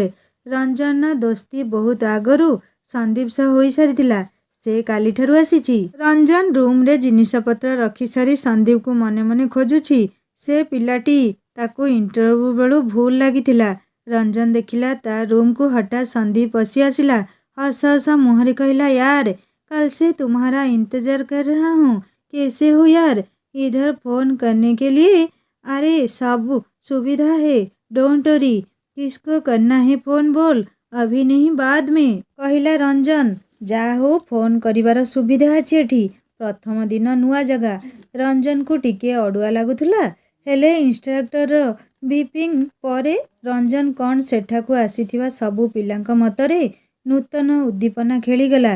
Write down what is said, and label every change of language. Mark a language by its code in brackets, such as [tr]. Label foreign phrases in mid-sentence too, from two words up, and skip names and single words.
[or] ରଞ୍ଜନର ଦୋସ୍ତି ବହୁତ ଆଗରୁ ସନ୍ଦୀପ ସହ ହୋଇସାରିଥିଲା। ସେ କାଲିଠାରୁ ଆସିଛି। ରଞ୍ଜନ ରୁମ୍ରେ ଜିନିଷପତ୍ର ରଖିସାରି ସନ୍ଦୀପକୁ ମନେ ମନେ ଖୋଜୁଛି। ସେ ପିଲାଟି ତାକୁ ଇଣ୍ଟରଭ୍ୟୁ ବେଳୁ ଭୁଲ ଲାଗିଥିଲା। ରଞ୍ଜନ ଦେଖିଲା ତା ରୁମ୍କୁ ହଠାତ୍ ସନ୍ଦୀପ ପଶି ଆସିଲା। ହସ ହସ ମୁହଁରେ କହିଲା, [hi] यार कल से तुम्हारा इंतजार कर रहा हूँ। कैसे हो यार? इधर फोन करने के लिए। अरे सब सुविधा है, [en] don't worry. [hi] किसको करना है फोन बोल, अभी नहीं बाद में, [or] କହିଲା ରଞ୍ଜନ। ଯାହା ହଉ ଫୋନ୍ କରିବାର ସୁବିଧା ଅଛି ଏଠି। ପ୍ରଥମ ଦିନ ନୂଆ ଜାଗା। ରଞ୍ଜନକୁ ଟିକିଏ ଅଡ଼ୁଆ ଲାଗୁଥିଲା। ହେଲେ ଇନଷ୍ଟ୍ରକ୍ଟର ବ୍ରିଫିଂ ପରେ ରଞ୍ଜନ କ'ଣ ସେଠାକୁ ଆସିଥିବା ସବୁ ପିଲାଙ୍କ ମତରେ ନୂତନ ଉଦ୍ଦୀପନା ଖେଳିଗଲା।